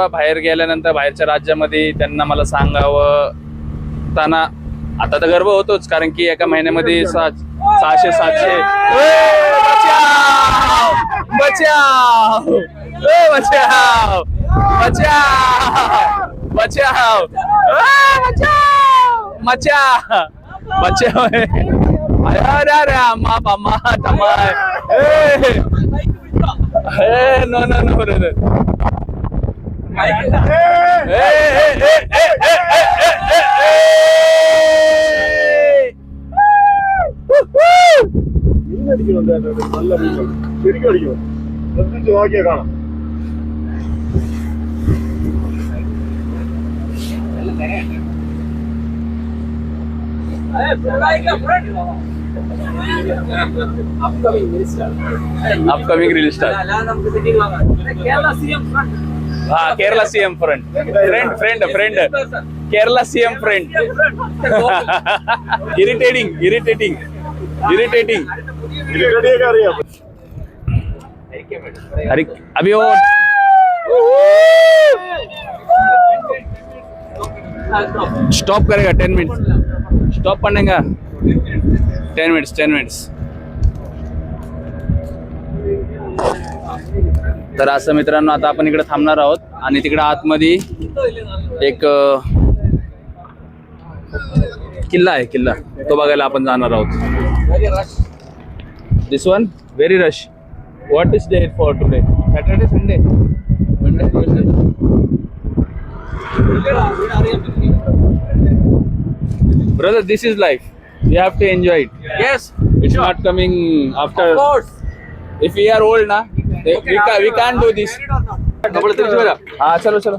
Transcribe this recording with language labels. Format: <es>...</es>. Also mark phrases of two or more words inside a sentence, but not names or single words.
<mr>बाहेर गेल्यानंतर बाहेरच्या राज्यामध्ये त्यांना मला सांगावं ताना आता तर गर्व होतोच, कारण की एका महिन्यामध्ये 600-700 बचाव</mr> <en>no brother.</en> <ml>മീനടിക്കുന്നുണ്ട് നല്ല മീനുണ്ട്, ശരിക്കും അടിക്കും. ശ്രദ്ധിച്ച് നോക്കിയാൽ കാണാം.</ml> <en>upcoming reel star. हाँ, Kerala CM friend. Kerala CM friend. irritating.</en> <ml>ഇരടിയൊക്കെ അറിയാം.</ml> <hi>अरे अभी वो स्टॉप करेगा 10 मिनट. स्टॉप पड़ेगा 10 मिनिट्स.</hi> <mr>तर असं मित्रांनो, आता आपण इकडे थांबणार आहोत आणि तिकडे आतमध्ये एक किल्ला आहे. तो बघायला आपण जाणार आहोत.</mr> <en>This one very rush. What is date for today? Saturday, Sunday, Monday, Tuesday. Brother, this is life. We have to enjoy it. Yes. It's not coming after. Of course. If we are old na, we can't do this.</en> <hi>हाँ चलो.</hi>